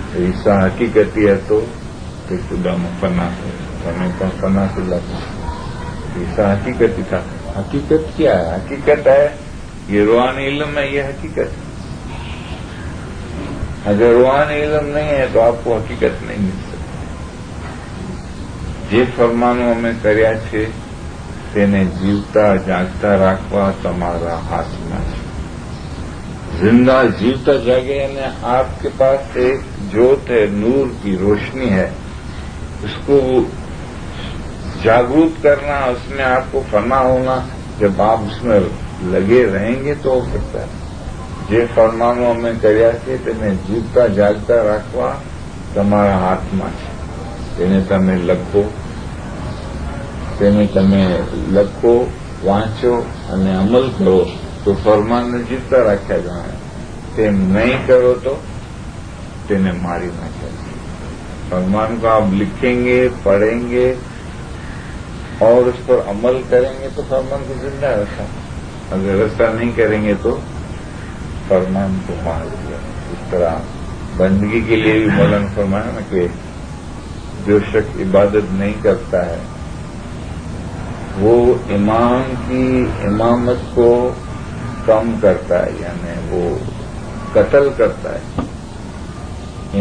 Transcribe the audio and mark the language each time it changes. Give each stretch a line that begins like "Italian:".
Hindi: ईसा हकीकती है तो खुदा में फना हो, हमें तो फना से लगा। ईसा हकीकती था। हकीकत क्या है? हकीकत है ये रूहानी इल्म है, ये हकीकत है। अगर रूहानी इल्म नहीं है तो आपको हकीकत नहीं मिल सकती।
Gujarati: જે ફરમાનો અમે કર્યા છે તેને જીવતા જાગતા રાખવા તમારા હાથમાં છે।
Hindi: जिंदा जीवता जागे यानी आपके पास एक ज्योत है, नूर की रोशनी है, उसको जागरूक करना, उसमें आपको फना होना, जब आप उसमें लगे रहेंगे तो हो सकता है।
Gujarati: જે ફરમાનો અમે કર્યા છે તેને જીવતા જાગતા રાખવા તમારા હાથમાં છે। તેને તમે લખો, વાંચો અને અમલ કરો તો ફરમાનને જીવતા રાખ્યા જણાય। તેમ નહીં કરો તો તેને મારી નાખ્યા।
Hindi: फरमान को आप लिखेंगे, पढ़ेंगे और उस पर अमल करेंगे तो फरमान को जिंदा रखा। अगर ऐसा नहीं करेंगे तो फरमान को मार दिया। इस तरह बंदगी के लिए भी मौलाना फरमाया ना कि जो शख्स इबादत नहीं करता है वो इमाम की इमामत को कम करता है, यानी वो कत्ल करता है।